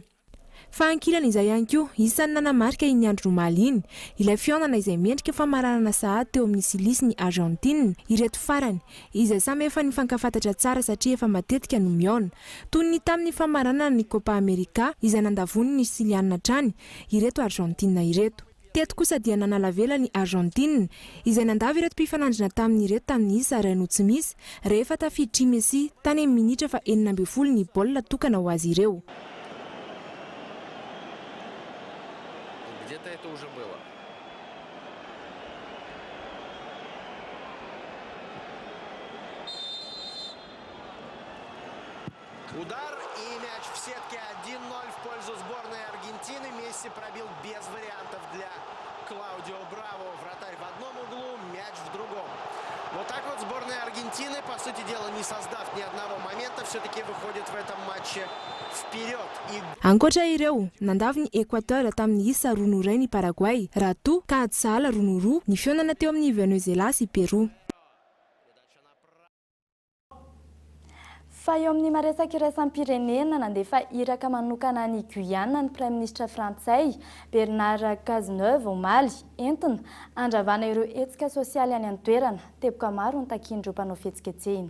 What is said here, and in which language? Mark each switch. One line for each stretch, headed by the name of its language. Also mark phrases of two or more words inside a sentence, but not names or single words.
Malagasy: Fa ankilana izay ihany koa isan'ny nanamarika iny andro maliny ilay fionana izay miendrika famaranana sahady teo amin'ny Silisy ny Argentine ireto farany izay samy efa nifankafantatra tsara satria efa matetika no miona toy ny tamin'ny famaranana ny Copa America izay nandavony ny Silianina trany ireto Argentine ireto. Teto kosa dia nanalavela ny Argentine izay nandava ireto mpifanandrina tamin'ireto tamin'ny isa iray no tsy misy rehefa tafiditry Messi tany amin'ny minitra fa 40 ny baolina tokana ho azy ireo.
Russian: Где-то это уже было. Удар и мяч в сетке 1-0 в пользу сборной Аргентины. Месси пробил без вариантов для Клаудио Браво. Вратарь в одном углу, мяч в другом. Вот так вот сборная Аргентины, по сути дела, не создав ни одного момента, все-таки выходит в этом матче вперед.
Malagasy: Ankoatra ireo, nandavy ny Équateur tamin'ny isa 2-0 ny Paraguay, raha toa ka ady sahala 2-2 ny fionana teo amin'ny Venezuela sy Peroa. Fa eo amin'ny maresaka iraisam-pirenena nandefa iraka manokana ny Guyane ny
French: Prime Ministre
Malagasy: Frantsay Bernard Cazeneuve omaly entina andravana ireo hetsika sosialy any an-toerana teboka maro ny takian'ireo mpanao fihetsiketsehana.